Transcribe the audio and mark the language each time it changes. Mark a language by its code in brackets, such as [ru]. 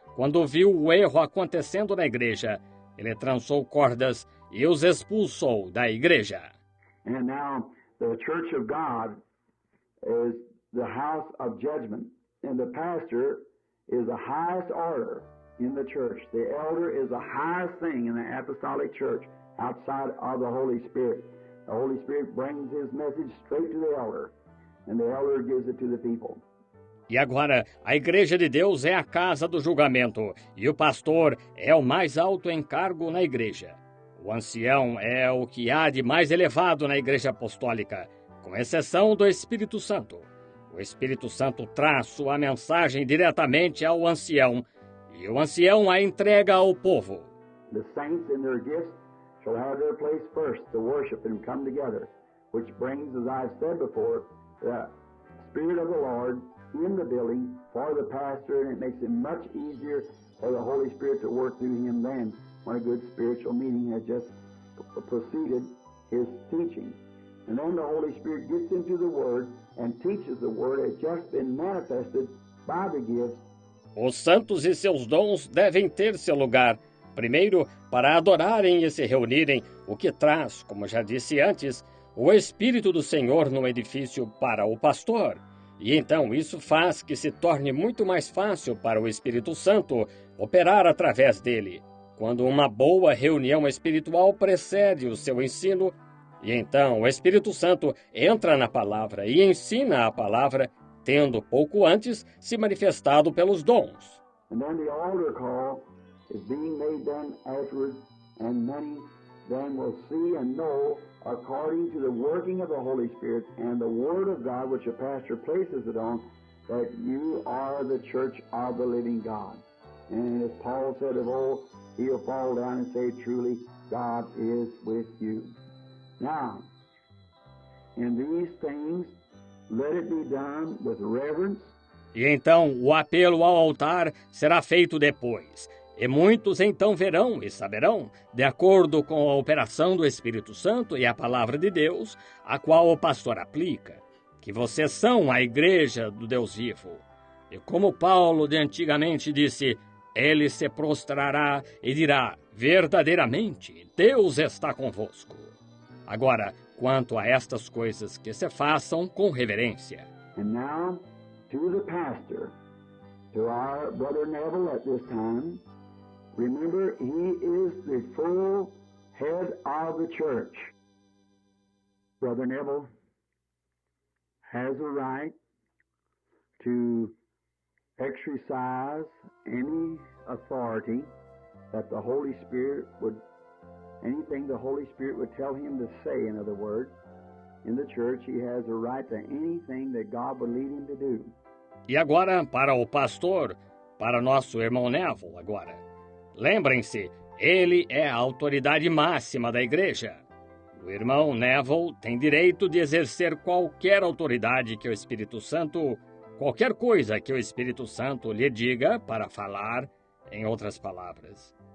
[pt] Quando viu o erro acontecendo na igreja, ele trançou cordas e os expulsou da igreja. [en] And now the church of God is the house of judgment, and the pastor is the highest order in the church. The elder is the highest thing in the apostolic church. Outside of the Holy Spirit. The Holy Spirit brings his message straight to the elder, and the elder gives it to the people. [pt] E agora, a Igreja de Deus é a casa do julgamento, e o pastor é o mais alto encargo na igreja. O ancião é o que há de mais elevado na Igreja Apostólica, com exceção do Espírito Santo. O Espírito Santo traz sua mensagem diretamente ao ancião, e o ancião a entrega ao povo. [en] The saints in their gifts shall have their place first to worship and come together, which brings, as I've said before, the Spirit of the Lord in the building for the pastor, and it makes it much easier for the Holy Spirit to work through him than when a good spiritual meeting has just preceded his teaching. And then the Holy Spirit gets into the Word and teaches the Word as just been manifested by the gifts. [pt] Os santos e seus dons devem ter seu lugar, primeiro, para adorarem e se reunirem, o que traz, como já disse antes, o Espírito do Senhor no edifício para o pastor. E então isso faz que se torne muito mais fácil para o Espírito Santo operar através dele, quando uma boa reunião espiritual precede o seu ensino, e então o Espírito Santo entra na palavra e ensina a palavra, tendo pouco antes se manifestado pelos dons. [en] And then the altar call is being made then afterwards, and many then will see and know according to the working of the Holy Spirit and the Word of God, which a pastor places it on, that you are the church of the living God. And as Paul said of old, he'll fall down and say, truly, God is with you. Now, in these things, let it be done with reverence. [pt] E então o apelo ao altar será feito depois. E muitos então verão e saberão, de acordo com a operação do Espírito Santo e a palavra de Deus, a qual o pastor aplica, que vocês são a igreja do Deus vivo. E como Paulo de antigamente disse, ele se prostrará e dirá, verdadeiramente, Deus está convosco. Agora, quanto a estas coisas, que se façam com reverência. [en] And now, to the pastor, to our brother Neville at this time, remember, he is the full head of the church. Brother Neville has a right to exercise any authority that the Holy Spirit would, anything the Holy Spirit would tell him to say, in other words, in the church, he has a right to anything that God would lead him to do. [pt] E agora, para o pastor, para nosso irmão Neville, agora. Lembrem-se, ele é a autoridade máxima da igreja. O irmão Neville tem direito de exercer qualquer autoridade que o Espírito Santo, qualquer coisa que o Espírito Santo lhe diga para falar, em outras palavras.